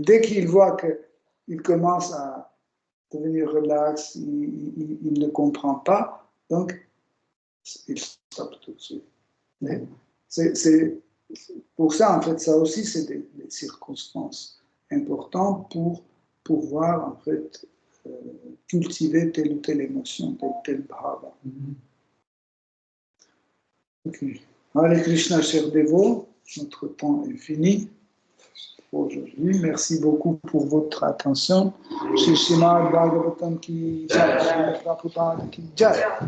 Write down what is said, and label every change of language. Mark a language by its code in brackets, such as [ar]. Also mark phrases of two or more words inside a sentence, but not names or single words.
[fr] Dès qu'il voit qu'il commence à devenir relax, il ne comprend pas, donc il stoppe tout de suite. Mais c'est pour ça, en fait, ça aussi, c'est des circonstances importantes pour pouvoir, en fait, cultiver telle ou telle émotion, tel bhava. Ok. Hare Krishna, chers dévots, notre temps est fini pour aujourd'hui. Merci beaucoup pour votre attention. [hi] Shri Srimad Bhagavatam ki jai, Shri Prabhupada ki jai.